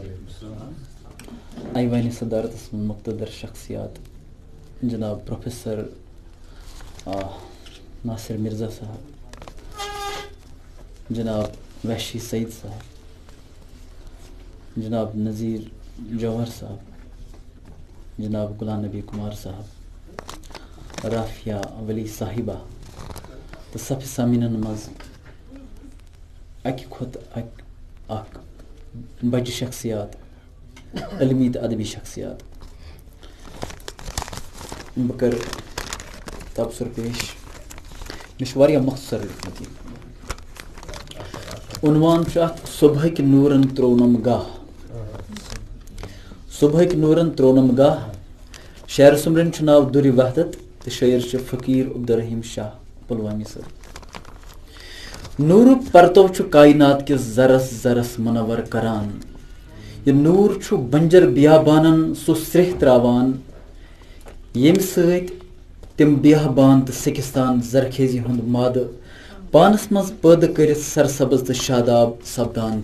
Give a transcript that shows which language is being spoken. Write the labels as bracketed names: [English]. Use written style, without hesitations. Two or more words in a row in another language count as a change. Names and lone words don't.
[Kashmiri] ایوانی صدارت مقتدر شخصیات جناب پروفیسر ناصر مرزا صاحب, جناب وحشی سعید صاحب, جناب نذیر جوہر صاحب, جناب غلام نبی کمار صاحب, رافیہ ولی صاحبہ تو صف سامعین مز اکہ کھت اک بجہ شخصیات, علمی تو ادبی شخصیات. بہ کر تبصر پیش. مجھ مختصر لکھمت یہ عنوان صبحک نورن ترونم گاہ. صبحک نورن ترونم گاہ. شعر سمرن ناو درِ وحدت تو شاعر فقیر عبدالرحیم شاہ پلوامی صاحب. نورک پرتو کائنات کس ذرس ذرس منور کران. یہ نور بنجر بیابانن سہ سرہ تراوان یم ست تم بیابان تو سکستان زرخیزی ہند ماد پانس مز پید کرت سرسبز تو شاداب سپدان.